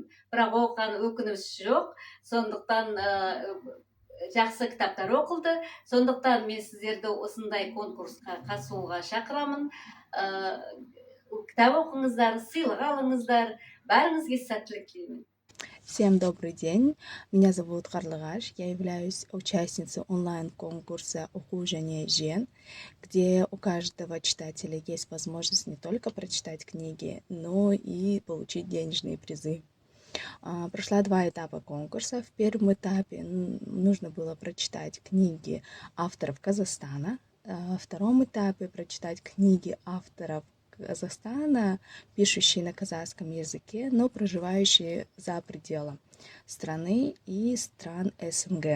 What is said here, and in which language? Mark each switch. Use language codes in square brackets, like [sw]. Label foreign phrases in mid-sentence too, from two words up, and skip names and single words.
[kk] Бірақ оқыған өкініш жоқ, сондықтан жақсы кітаптар оқылды. Сондықтан мен сіздерді осындай конкурсқа қатысуға шақырамын. Кітап оқыңыздар, сыйлық алыңыздар, бәріңізге сәттілік тілеймін. [ru] Всем добрый день, меня зовут Карлыгаш, я являюсь участницей онлайн-конкурса «Оқу және жең», где у каждого читателя есть возможность не только прочитать книги, но и получить денежные призы. Прошла 2 этапа конкурса. В первом этапе нужно было прочитать книги авторов Казахстана, во втором этапе прочитать книги авторов Казахстана, пишущие на казахском языке, но проживающие за пределом страны и стран СНГ.